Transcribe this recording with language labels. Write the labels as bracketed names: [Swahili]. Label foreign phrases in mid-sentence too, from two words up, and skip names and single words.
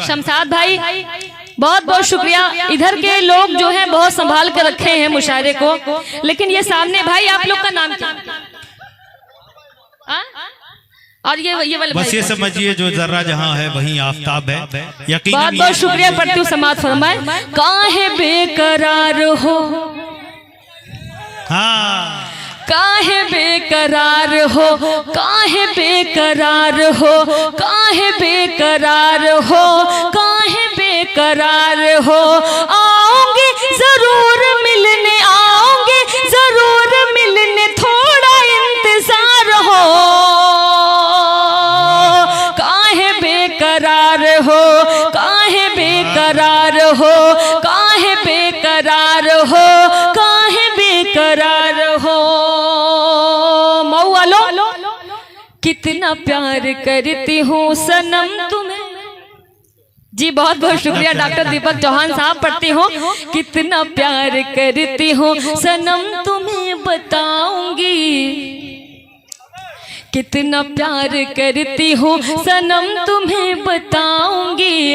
[Hindi] शमशाद भाई बहुत बहुत शुक्रिया। इधर के लोग जो हैं बहुत संभाल कर रखे हैं मुशायरे को, लेकिन ये सामने भाई आप लोग का नाम क्या? और ये वाले बस ये समझिए जो जर्रा जहाँ है वहीं आफताब है। यकीनन बहुत बहुत शुक्रिया। पढ़ती हूँ समाज फरमाए। काहे बेकरार हो, हाँ काहे बेकरार हो, काहे बेकरार हो, काहे बेकरार हो, काहे बेकरार हो। आओगे जरूर मिलने, आओगे जरूर मिलने, थोड़ा इंतजार हो। काहे बेकरार हो, काहे बेकरार हो, काहे बेकरार हो, काहे बेकरार हो। मऊ वालो कितना प्यार करती हूँ सनम तुम्हें। जी बहुत बहुत शुक्रिया डॉक्टर दीपक चौहान साहब। पढ़ती हूँ। कितना प्यार करती हूँ सनम तुम्हें बताऊंगी, कितना प्यार करती हूँ सनम तुम्हें बताऊंगी।